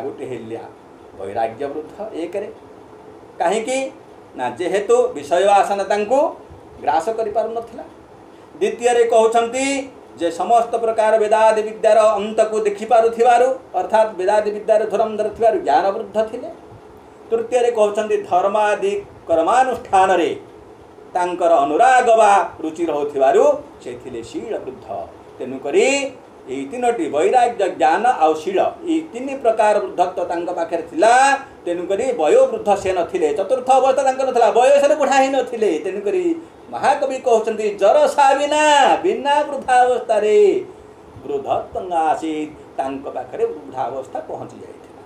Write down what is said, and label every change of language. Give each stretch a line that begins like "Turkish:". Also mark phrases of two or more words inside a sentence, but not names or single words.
Odia: ଗୋଟେ ହେଲେ ବୈରାଗ୍ୟ ବୃଦ୍ଧ ଏକରେ କାହିଁକି ନା ଯେହେତୁ ବିଷୟ ବାସନା ତାଙ୍କୁ ଗ୍ରାସ କରି ପାରୁ ନଥିଲା। ଦ୍ୱିତୀୟରେ କହୁଛନ୍ତି ଯେ ସମସ୍ତ ପ୍ରକାର ବେଦାଦି ବିଦ୍ୟାର ଅନ୍ତକୁ ଦେଖି ପାରୁଥିବାରୁ ଅର୍ଥାତ ବେଦାଦି ବିଦ୍ୟାର ଧୁରନ୍ଧର ଥିବାରୁ ଜ୍ଞାନ ବୃଦ୍ଧ ଥିଲେ। ତୃତୀୟରେ କହୁଛନ୍ତି ଧର୍ମାଦି କର୍ମାନୁଷ୍ଠାନରେ ତାଙ୍କର ଅନୁରାଗ ବା ରୁଚି ରହୁଥିବାରୁ ସେ ଥିଲେ ଶୀଳ ବୃଦ୍ଧ। ତେଣୁକରି ଏଇ ତିନୋଟି ବୈରାଗ୍ୟ ଜ୍ଞାନ ଆଉ ଶୀଳ ଏଇ ତିନି ପ୍ରକାର ବୃଦ୍ଧତ୍ୱ ତାଙ୍କ ପାଖରେ ଥିଲା ତେଣୁକରି ବୟୋ ବୃଦ୍ଧ ସେ ନଥିଲେ। ଚତୁର୍ଥ ଅବସ୍ଥା ତାଙ୍କ ନଥିଲା ବୟସରେ ବୁଢ଼ା ହି ନଥିଲେ ତେଣୁକରି ମହାକବି କହୁଛନ୍ତି
Sanskrit: जरसा बिना
Odia: ବିନା ବୃଦ୍ଧାବସ୍ଥାରେ
Sanskrit: वृद्धत्वं आसीत
Odia: ତାଙ୍କ ପାଖରେ ବୃଦ୍ଧାବସ୍ଥା ପହଞ୍ଚି ଯାଇଥିଲା।